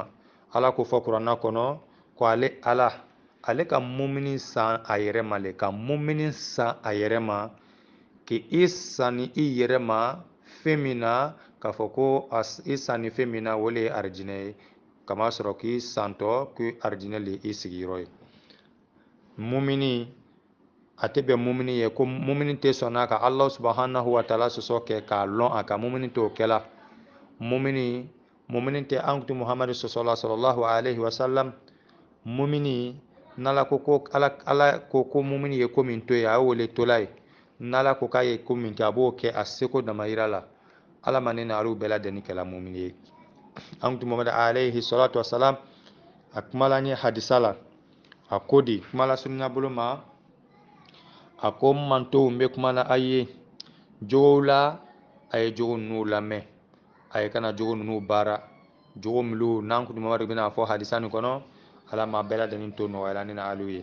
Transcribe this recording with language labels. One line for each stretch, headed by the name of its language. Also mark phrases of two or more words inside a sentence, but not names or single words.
Bambara: Ala ko fɔ kuranna kɔnɔ ko Ala, ale ka mumini san a yɛrɛ ma le, ka mumini san a yɛrɛ ma, k'i sanni i yɛrɛ ma fɛn min na, k'a fɔ ko i sanni fɛn min na o le ye arijinɛ ye, kama sɔrɔ k'i santɔ ko arijinɛ le i sigiyɔrɔ ye. Mumini a tɛ bɛn mumini ye ko mumini tɛ sɔn n'a ka Ala
Arabic: سبحانه وتعالى
Bambara: sɔsɔ kɛ k'a lɔn a ka mumini t'o kɛla. Mumini tɛ an kutu Muhamadu sɔsɔla
Arabic: صلى الله عليه وسلم.
Bambara: Mumini n'Ala ko ko mumini ye ko min to ye a y'o le tola ye. N'Ala ko k'a ye ko min kɛ a b'o kɛ a seko damayira la. Ala ma ne n'alu bɛɛ lajɛlen kɛla mumini ye. An kutu Muhamadu
Arabic: عليه الصلاة والسلام
Bambara: a kumala n ye hadisa la. A ko di kuma la surunya bolo ma, a ko n mantow n bɛ kuma na a ye jogow la, a ye jogo ninnu lamɛn, a ye kana jogo ninnu baara, jogo minnu n'an kutu Muhamadu bɛna fɔ hadisa nin kɔnɔ, Ala ma bɛɛ lajɛlen to nɔgɔyala ne na alu ye.